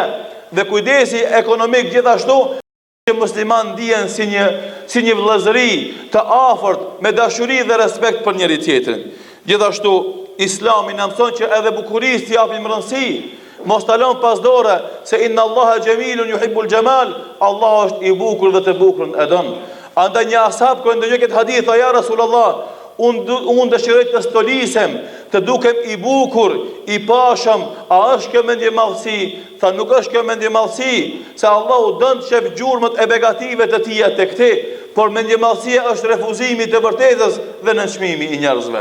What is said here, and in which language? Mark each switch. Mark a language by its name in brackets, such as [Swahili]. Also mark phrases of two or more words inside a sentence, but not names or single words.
[Albanian] Dhe kujdesi ekonomik gjithashtu që musliman ndihen si një vëllazëri të afërt me dashuri dhe respekt për njëri tjetrin. Gjithashtu Islami na mëson që edhe bukurisë t'i japim rëndësi, mos ta lëm pas dore, se [Arabic] إن الله جميل يحب الجمال, [Albanian] Allah është i bukur dhe të bukurën e don. Andaj një ashab kur ndonjë këtë hadith, tha [Arabic] يا رسول الله, [Albanian] unë dëshiroj të stolisem, të dukem i bukur, i pashëm, a është kjo mendje madhësi? Tha nuk është kjo mendje madhësi, se Allahu dën të shef gjurmët e begative të tija tek ti, por mendje madhësia është refuzimi të vërtetës dhe nënçmimi i njerëzve.